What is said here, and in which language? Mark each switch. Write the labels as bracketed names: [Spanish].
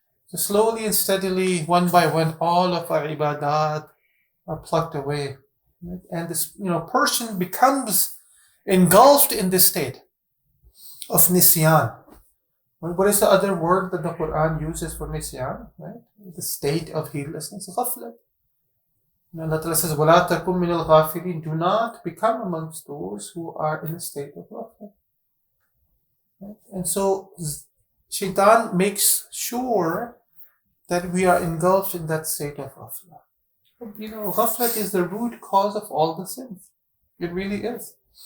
[English] So slowly and steadily, one by one, all of our ibadat are plucked away. Right? And this, person becomes engulfed in this state of nisyan. What is the other word that the Quran uses for nisyan? Right? The state of heedlessness, ghafla. Allah Ta'ala says, [Arabic] وَلَا تَكُمْ مِنَ الْغَافِلِينَ. [English] Do not become amongst those who are in a state of ghafla. Right? And so Shaitan makes sure that we are engulfed in that state of ghafla. Ghaflat is the root cause of all the sins. It really is.